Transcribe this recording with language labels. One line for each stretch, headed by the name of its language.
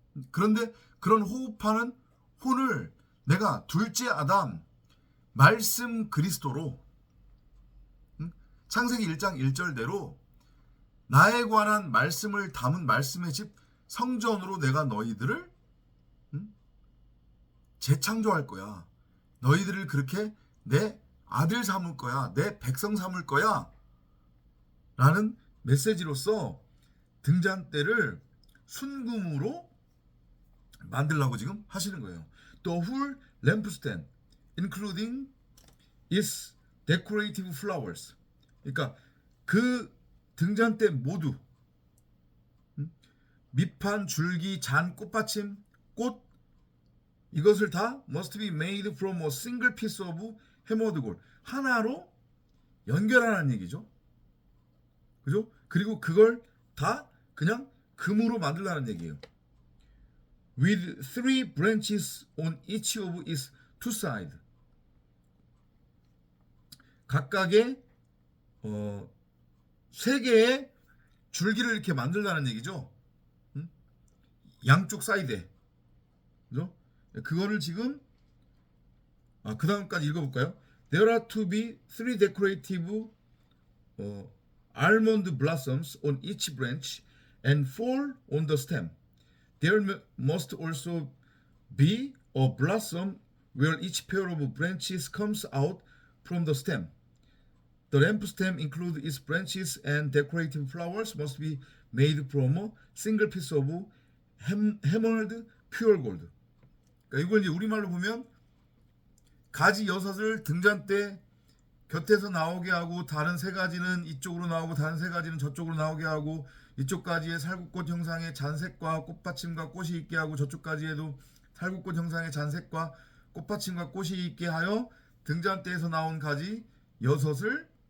Korean: 그런데 그런 호흡하는 혼을 내가 둘째 아담, 말씀 그리스도로, 창세기 1장 1절대로 나에 관한 말씀을 담은 말씀의 집 성전으로 내가 너희들을 재창조할 거야. 너희들을 그렇게 내 아들 삼을 거야. 내 백성 삼을 거야. 라는 메시지로서 등잔대를 순금으로 만들라고 지금 하시는 거예요.
English: The whole lampstand, including its decorative flowers.
Korean: 그러니까 그 등잔대 모두, 밑판, 줄기, 잔, 꽃받침, 꽃, 이것을 다
English: must be made from a single piece of hammered gold.
Korean: 하나로 연결하라는 얘기죠. 그죠? 그리고 그걸 다 그냥 금으로 만들라는 얘기예요.
English: With three branches on each of its two sides.
Korean: 각각의 세 개의 줄기를 이렇게 만들라는 얘기죠. 양쪽 사이드에. 그죠? 그거를 지금 그 다음까지 읽어볼까요?
English: There are to be three decorative almond blossoms on each branch and four on the stem. There must also be a blossom where each pair of branches comes out from the stem. The lamp stem includes its branches and decorative flowers must be made from a single piece of hammered pure gold.
Korean: 그러니까 이걸 이제 우리말로 보면 가지 여섯을 등잔대 곁에서 나오게 하고 다른 세 가지는 이쪽으로 나오고 다른 세 가지는 저쪽으로 나오게 하고 이쪽 가지에 살구꽃 형상의 잔색과 꽃받침과 꽃이 있게 하고 저쪽 가지에도 살구꽃 형상의 잔색과 꽃받침과 꽃이 있게 하여 등잔대에서 나온 가지 여섯을